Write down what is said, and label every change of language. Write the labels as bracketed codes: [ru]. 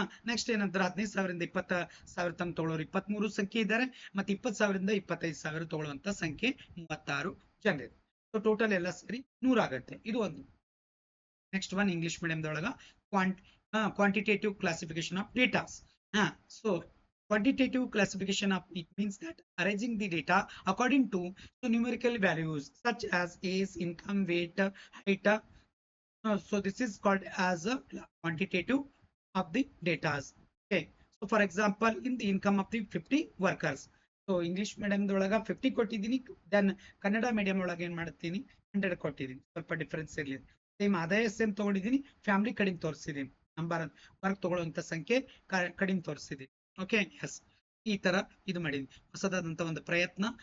[kn] Next ಏನಂತಾರೆ, 15,000ರಿಂದ 20,000 ತನಕ ತಗೊಳ್ಳೋರು 23 ಸಂಖ್ಯೆ ಇದ್ದಾರೆ, ಮತ್ತೆ 20,000ರಿಂದ 25,000 ತಗೊಳ್ಳುವಂತ ಸಂಖ್ಯೆ 36 ಜನರಿದೆ. ಸೊ ಟೋಟಲ್ ಎಲ್ಲ ಸೇರಿ 100 ಆಗುತ್ತೆ. ಇದು ಒಂದು. Next one English ಮೀಡಿಯಂದೊಳಗ [en] Quantitative classification of datas. So quantitative classification of it means that arranging the data according to numerical values such as age, income, weight, height. So this is called as a quantitative of the data. Okay. So for example, in the income of the 50 workers. [kn] So English medium ದೊಳಗ 50 ಕೊಟ್ಟಿದ್ದೀನಿ, then Kannada medium ಒಳಗೆ ಏನ್ ಮಾಡ್ತೀನಿ 100 ಕೊಟ್ಟಿದ್ದೀನಿ. ಸ್ವಲ್ಪ difference ಇರಲಿ. Same ಆದಾಯ same ತಗೊಂಡಿದ್ದೀನಿ, ಫ್ಯಾಮಿಲಿ ಕಡಿಮೆ ತೋರಿಸಿದ್ದೀನಿ, ನಂಬರ್ ವರ್ಕ್ ತಗೊಳ್ಳುವಂತ ಸಂಖ್ಯೆ ಕಡಿಮೆ ತೋರಿಸಿದ್ದೀನಿ. ಓಕೆ, ಎಸ್, ಈ ತರ ಇದು ಮಾಡಿದ್ವಿ, ಹೊಸದಾದಂತ ಒಂದು ಪ್ರಯತ್ನ.